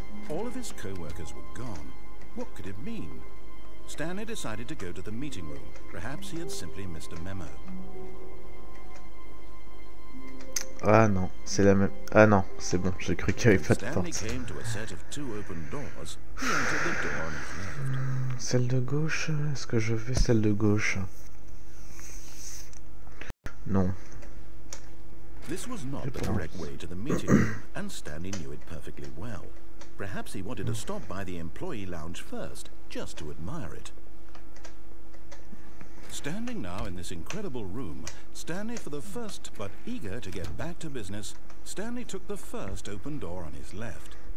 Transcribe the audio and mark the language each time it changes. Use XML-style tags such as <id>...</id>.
<en>All of his co-workers were gone. What could it mean? Stanley decided to go to the meeting room. Perhaps he had simply missed a memo.</en> <fr>Ah non, c'est la même... Ah non, c'est bon, j'ai cru qu'il n'y avait pas de porte.</fr> <en>Came to a set of two open doors. He entered the door on his left.</en> <fr>Celle de gauche, est-ce que je fais celle de gauche? Non.</fr> <en>This was not the correct way to the meeting room, and Stanley knew it perfectly well. Perhaps he wanted to stop by the employee lounge first, just to admire it. Standing now in this incredible room, Stanley for the first, but eager to get back to business, Stanley took the first open door on his left.</en>